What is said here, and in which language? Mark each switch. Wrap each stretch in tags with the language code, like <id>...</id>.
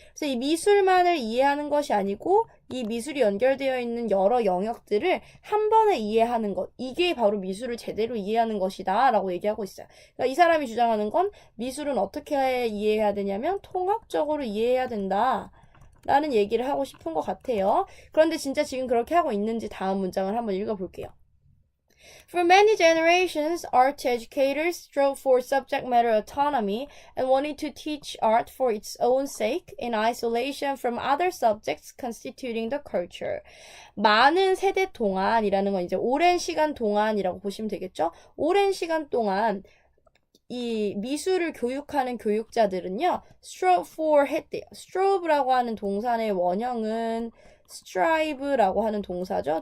<ko>그래서 이 미술만을 이해하는 것이 아니고 이 미술이 연결되어 있는 여러 영역들을 한 번에 이해하는 것. 이게 바로 미술을 제대로 이해하는 것이다 라고 얘기하고 있어요. 그러니까 이 사람이 주장하는 건 미술은 어떻게 이해해야 되냐면 통합적으로 이해해야 된다 라는 얘기를 하고 싶은 것 같아요. 그런데 진짜 지금 그렇게 하고 있는지 다음 문장을 한번 읽어볼게요.</ko> <en>For many generations, art educators strove for subject matter autonomy and wanted to teach art for its own sake in isolation from other subjects constituting the culture.</en> <ko>많은 세대 동안이라는 건 이제 오랜 시간 동안이라고 보시면 되겠죠? 오랜 시간 동안 이 미술을 교육하는 교육자들은요,</ko> <en>strove for</en> <ko>했대요. strove라고 하는 동사의 원형은 strive라고 하는 동사죠.</ko>